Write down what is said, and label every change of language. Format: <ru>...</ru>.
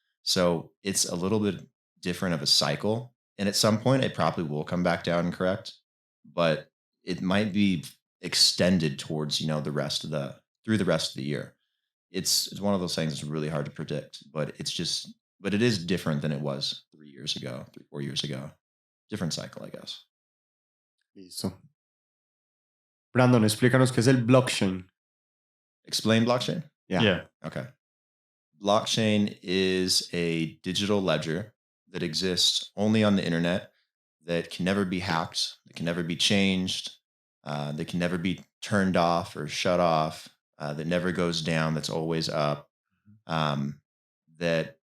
<en>So it's a little bit different of a cycle. And at some point, it probably will come back down and correct, but it might be extended towards, through the rest of the year. It's one of those things that's really hard to predict, but it is different than it was 4 years ago. Different cycle, I guess.</en> <es>Listo. Brandon, explícanos qué es el blockchain.</es> <en>Explain blockchain? Yeah. Okay. Blockchain is a digital ledger that exists only on the internet, that can never be hacked, that can never be changed, that can never be turned off or shut off, that never goes down, that's always up, that</en>